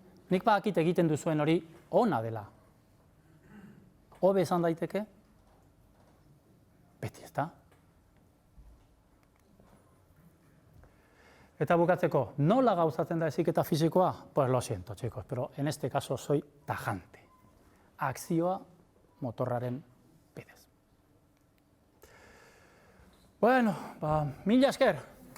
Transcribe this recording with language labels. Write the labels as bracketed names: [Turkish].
[Basque] Nik badakit egiten duzuen hori ona dela. Hobe esan daiteke? Beti, ezta? Eta bukatzeko, nola gauzatzen da heziketa fisikoa? [Spanish] Pues lo siento, chicos, pero en este caso soy tajante. [Basque] Akzioa motorraren bidez. Bueno, mila esker.